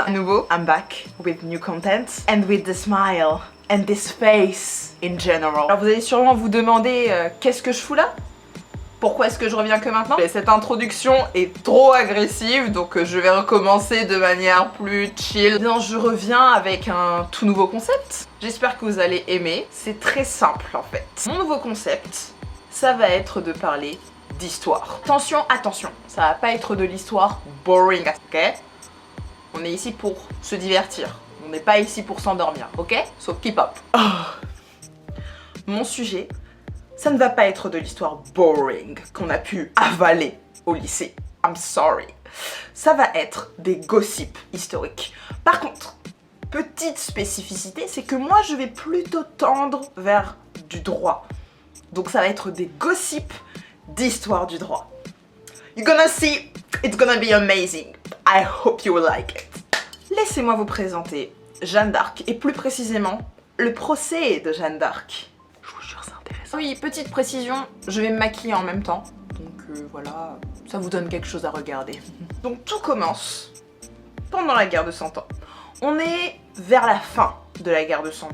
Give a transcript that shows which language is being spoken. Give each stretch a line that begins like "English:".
French: À nouveau,
English: I'm back with new content and with the smile and this face in general.
French: Alors vous allez sûrement vous demander qu'est-ce que je fous là? Pourquoi est-ce que je reviens que maintenant? Cette introduction est trop agressive, donc je vais recommencer de manière plus chill. Non, je reviens avec un tout nouveau concept. J'espère que vous allez aimer. C'est très simple en fait. Mon nouveau concept, ça va être de parler d'histoire. Attention, attention, ça va pas être de l'histoire boring, ok? On est ici pour se divertir. On n'est pas ici pour s'endormir, ok?
English: So keep up.
French: Mon sujet, ça ne va pas être de l'histoire boring qu'on a pu avaler au lycée.
English: I'm sorry.
French: Ça va être des gossips historiques. Par contre, petite spécificité, c'est que moi je vais plutôt tendre vers du droit. Donc ça va être des gossips d'histoire du droit.
English: You're gonna see, it's gonna be amazing. I hope you will like it.
French: Laissez-moi vous présenter Jeanne d'Arc et plus précisément le procès de Jeanne d'Arc. Je vous jure, c'est intéressant. Oui, petite précision, je vais me maquiller en même temps. Donc voilà, ça vous donne quelque chose à regarder. Donc tout commence pendant la guerre de 100 ans. On est vers la fin de la guerre de 100 ans.